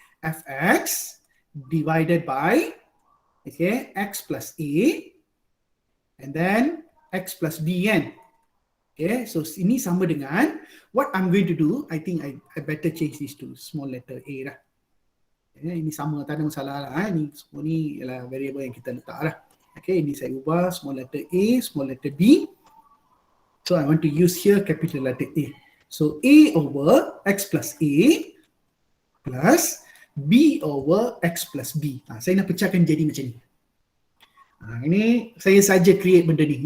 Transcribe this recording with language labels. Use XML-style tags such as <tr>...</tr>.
<en>Fx divided by x plus a and then x plus b kan? Okay, so</en> <ms>ini sama dengan</ms> <en>what I'm going to do. I think I better change this to small letter a lah.</en> <ms>Okay, ini sama, tak ada masalah lah. Ini semua ni ialah variable yang kita letak lah. Okay, ini saya ubah small letter a, small letter b.</ms> <en>So I want to use here capital letter A. So a over x plus a plus b over x plus b.</en> <ms>Saya nak pecahkan jadi macam ni. Ini saya saja create benda ni.</ms>